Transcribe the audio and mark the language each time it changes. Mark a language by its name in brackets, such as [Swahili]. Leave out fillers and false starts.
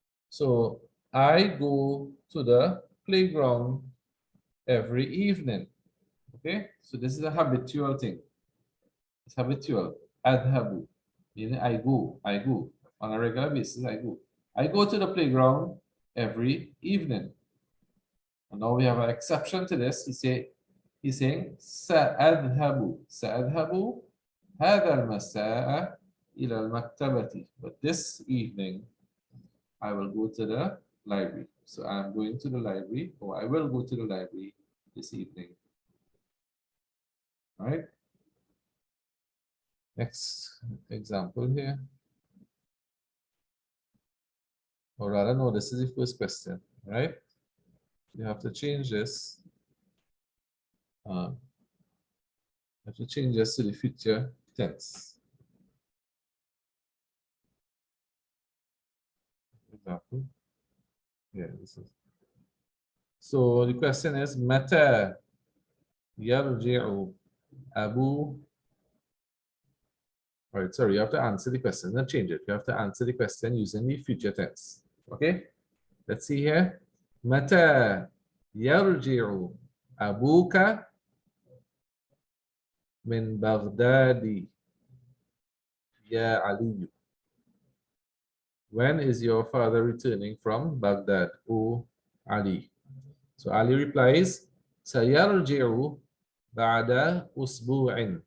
[English] So I go to the playground every evening. Okay, so this is a habitual thing. It's habitual. [Arabic] أذهب. [English] Meaning I go on a regular basis. I go to the playground every evening. And now we have an exception to this. He's saying [Arabic] سأذهب هذا المساء إلى المكتبة. [English] But this evening I will go to the library. So I'm going to the library, or I will go to the library this evening. All right. Next example here. Or rather, no, this is the first question, right? You have to change this. You have to change this to the future tense. Example. Yeah, this is. So the question is, [Arabic] متى يرجع أبو. [English] All right, sorry, you have to answer the question and change it. You have to answer the question using the future tense. Okay, let's see here. [Arabic] متى يرجع أبوك من بغداد يا علي. [English] When is your father returning from Baghdad, O Ali? So Ali replies, [Arabic] سيرجع بعد أسبوع.